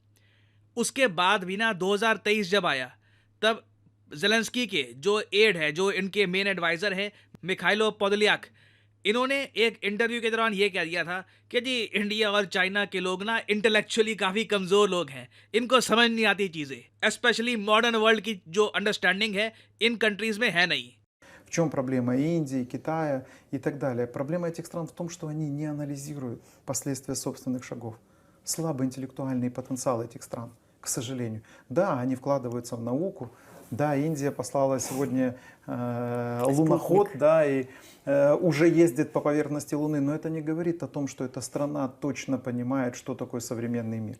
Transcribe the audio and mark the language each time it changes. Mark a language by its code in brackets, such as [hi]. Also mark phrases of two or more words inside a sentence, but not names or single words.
[hi] उसके बाद भी ना 2023 जब आया तब जेलेंस्की के जो एड है, जो इनके [en] main adviser [hi] हैं मिखाइलो पोदोलियाक, इन्होंने एक इंटरव्यू के दौरान ये कह दिया था कि जी इंडिया और चाइना के लोग ना इंटेलेक्चुअली काफ़ी कमज़ोर लोग हैं, इनको समझ नहीं आती चीज़ें, [en] specially modern world [hi] की जो अंडरस्टैंडिंग है इन कंट्रीज़ में है नहीं। [ru] В чем проблема Индии, Китая и так далее? Проблема этих стран в том, что они не анализируют последствия собственных шагов. Слабый интеллектуальный потенциал этих стран, к сожалению. Да, они вкладываются в науку. Да, Индия послала сегодня луноход, да, и уже ездит по поверхности Луны, но это не говорит о том, что эта страна точно понимает, что такое современный мир.